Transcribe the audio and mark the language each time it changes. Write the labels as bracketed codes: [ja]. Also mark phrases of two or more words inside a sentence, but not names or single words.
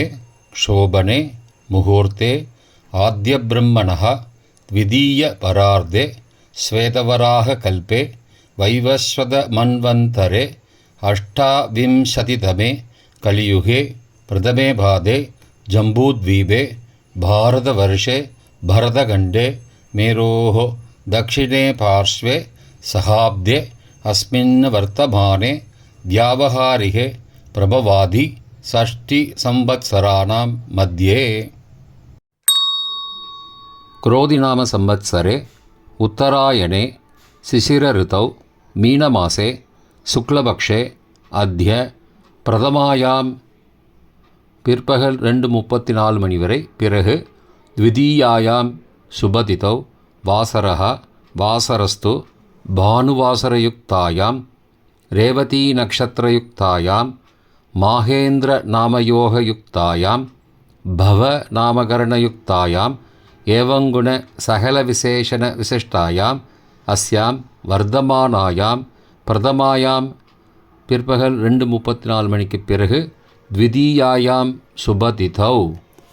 [sa] शोभने मुहूर्ते आद्य ब्रह्मणः द्वितीय परार्धे श्वेतवराह कल्पे वैवस्वत मन्वन्तरे अष्टाविंशतितमे कलियुगे प्रथमे पादे जम्बूद्वीपे भारतवर्षे भरतखण्डे मेरोः दक्षिणे पार्श्वे सहाब्दे अस्मिन् वर्तमाने व्यावहारिके प्रभवादि षष्टिसंवत्सराणां मध्ये. क्रोधिनाम संवत्सरे उत्तरायणे शिशिरऋतौ मीनमासे शुक्लपक्षे अद्य प्रथमायां [ta] பிற்பகல் 2:34 மணி வரை. [sa] பிறகு द्वितीयायां शुभतिथौ वासरः वासरस्तु भानुवासरयुक्तायां रेवती नक्षत्रयुक्तायां माहेन्द्र नामयोगयुक्तायां बव नामकरणयुक्तायां एवंगुण सकल विशेषण विशिष्टायां अस्यां वर्तमानायां प्रथमायां [ta] பிற்பகல் 2:34 மணிக்கு பிறகு [sa] द्वितीयायां शुभतिथौ